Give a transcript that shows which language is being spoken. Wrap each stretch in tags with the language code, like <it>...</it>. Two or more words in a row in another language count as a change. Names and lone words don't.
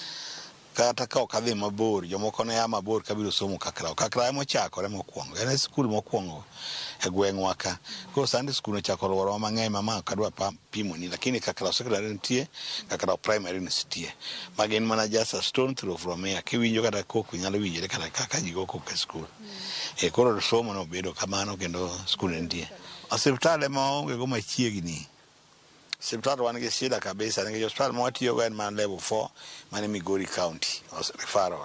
<luo>Kata ka okadhi mabor jomoko ne ya mabor kabiro somo Kakrao. Kakrao mochakore mokwongo. En skul mokwongo e gweng'wa ka. Koro sandi skul ochako luoro mang'eny mama kadwa pimo ni lakini Kakrao secondary nitie, Kakrao primary nitie. Magin mana</luo> <en>just a stone throw from here.</en> <luo>Kiwinjo kata koko nyalo winjore kata kaka ji go koko e skul. Koro somo no bedo kamano kendo skul nitie. Osiptale maonge go machiegni. Osiptal wan gi shida kabisa nikech osiptal mawatiyo go en man level 4 mane Migori County referral.</luo>